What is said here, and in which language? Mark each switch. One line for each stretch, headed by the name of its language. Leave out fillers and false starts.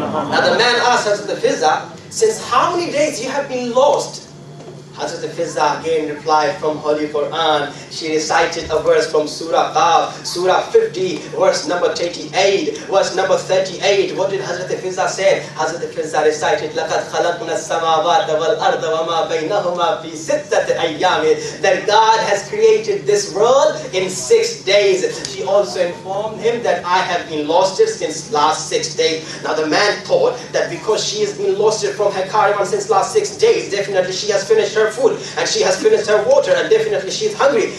English: Now the man asked Hazrat Fizza, "Since how many days you have been lost?" Hazrat Fizza again replied from Holy Quran. She recited a verse from Surah Qaf, Surah 50, verse number 38, verse number 38. What did Hazrat Fizza say? Hazrat Fizza recited,
Arabic: لَقَدْ خَلَقْنَا السَّمَاوَاتَ وَالْأَرْضَ وَمَا بَيْنَهُمَا فِي سِتَّةِ أَيَّامٍ.
English: That God has created this world in 6 days. She also informed him that I have been lost since last 6 days. Now the man thought that because she has been lost from her caravan since last 6 days, definitely she has finished her food and she has finished her water, and definitely she is hungry.